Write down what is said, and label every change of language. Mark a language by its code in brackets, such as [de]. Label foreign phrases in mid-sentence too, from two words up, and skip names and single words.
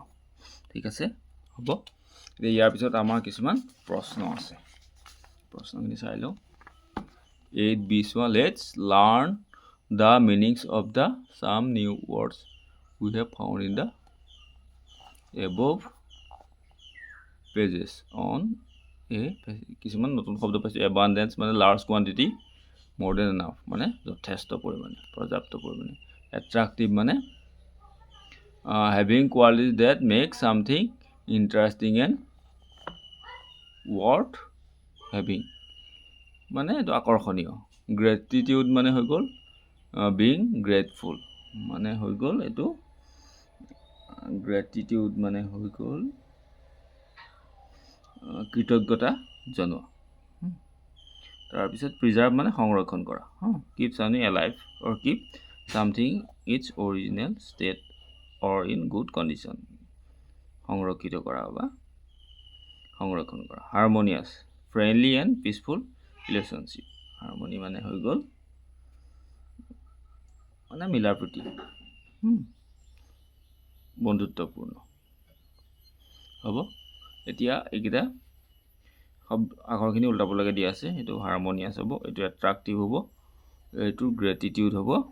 [as] ঠিক আছে হ'ব এতিয়া ইয়াৰ পিছত আমাৰ কিছুমান প্ৰশ্ন আছে প্ৰশ্নখিনি চাই লওঁ 8B [en] চোৱা let's learn the meanings of the some new words we have found in the above pages on [as] কিছুমান নতুন শব্দ পাইছোঁ [en] এবাণ্ডেন্স মানে large quantity more than enough [as] মানে যথেষ্ট পৰিমাণে পৰ্যাপ্ত পৰিমাণে [en] attractive মানে having qualities that make something interesting and worth having [as] মানে এইটো আকৰ্ষণীয় gratitude মানে হৈ গ'ল [en] being grateful [as] মানে হৈ গ'ল এইটো gratitude মানে হৈ গ'ল কৃতজ্ঞতা জনোৱা তাৰপিছত [en] প্ৰিজাৰ্ভ [as] মানে সংৰক্ষণ কৰা [en] keep something alive or keep something its original state or in good condition [as] সংৰক্ষিত কৰা বা সংৰক্ষণ কৰা [en] harmonious friendly and peaceful relationship হাৰমনি [as] মানে হৈ গ'ল মানে মিলা প্ৰীতি বন্ধুত্বপূৰ্ণ হ'ব এতিয়া এইকেইটা আখৰখিনি উল্টাবলৈকে দিয়া আছে এইটো হাৰমনিয়াছ হ'ব এইটো এট্ৰাক্টিভ হ'ব এইটো গ্ৰেটিটিউড হ'ব